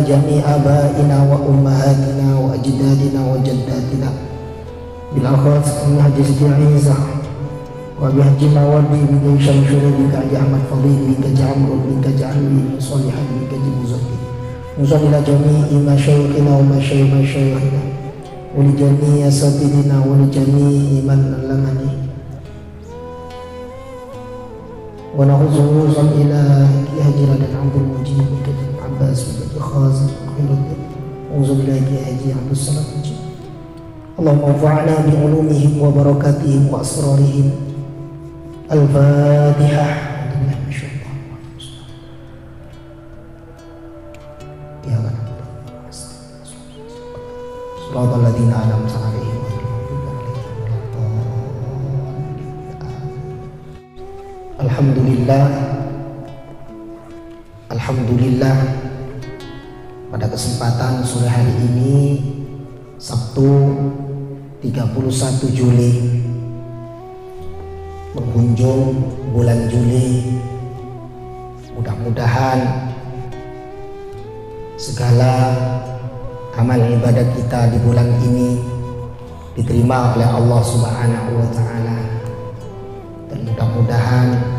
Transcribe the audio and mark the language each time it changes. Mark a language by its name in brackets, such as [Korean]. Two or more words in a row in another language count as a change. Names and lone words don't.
[Arabic] جميع آبائنا وأمهاتنا وأجدادنا وجداتنا بالأخص من حاجي سيتي عيسى وبحاجي ماوردي بشمشوري بحاجي أحمد فاضل بحاجي عمرو بحاجي علي صالحان بحاجي مزكي موسان إلى جميع مشايخنا ومشايخنا ولجميع أساتذتنا ولجميع من علمني. وخصوصا إلى حاجي رادن عبد المجيب بن حاجي عباس بن حاجي خازم خير الدين وحاجي حاجي عبد السلام. اللهم انفعنا بعلومهم وبركاتهم وأسرارهم. الفاتحة. يا الله. صراط الذين أنعمت عليهم. الحمد لله، الحمد لله, [Indonesian] pada kesempatan sore hari ini Sabtu 31 Juli menghujung bulan Juli, mudah-mudahan segala amal ibadah kita di bulan ini diterima oleh [Arabic] الله سبحانه وتعالى, [Indonesian] dan mudah-mudahan